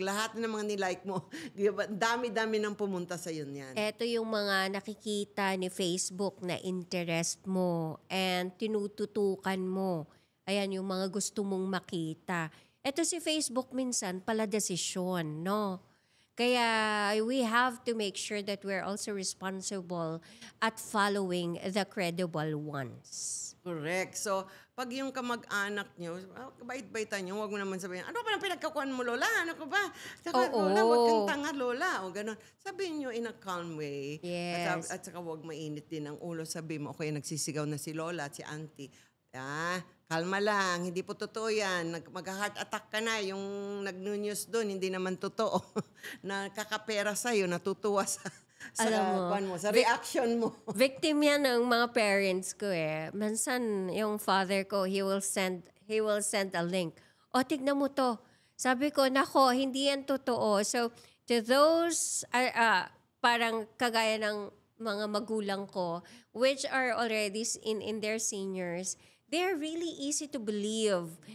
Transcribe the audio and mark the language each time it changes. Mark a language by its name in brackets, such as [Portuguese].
[Filipino] Lahat na mga nilike mo, dami-dami nang pumunta sa yun yan. Ito yung mga nakikita ni Facebook na interest mo and tinututukan mo. Ayan, yung mga gusto mong makita. Ito si Facebook minsan, pala desisyon, no? [English] Kaya we have to make sure that we're also responsible at following the credible ones. [Filipino] Correct. So, pag yung kamag-anak nyo, kabait-baitan nyo, huwag mo naman sabihin, ano ba nang pinagkakuan mo, Lola? Ano ko ba? Saka, Lola, huwag kang tanga, Lola. O gano'n. Sabihin nyo [English] in a calm way. Yes. [Filipino] At saka huwag mainit din ang ulo. Sabihin mo, okay, nagsisigaw na si Lola at si Auntie. Kalma lang, hindi po totoo yan. Mag-heart attack ka na. Yung nag-news doon, hindi naman totoo. Nakakapera sa'yo, natutuwa sa reaction mo. Victim yan ng mga parents ko eh. Minsan, yung father ko, [English] he will send a link. [Filipino] O, tignan mo to. Sabi ko, nako, hindi yan totoo. So, to those, parang kagaya ng mga magulang ko, [English] which are already in their seniors, they're really easy to believe.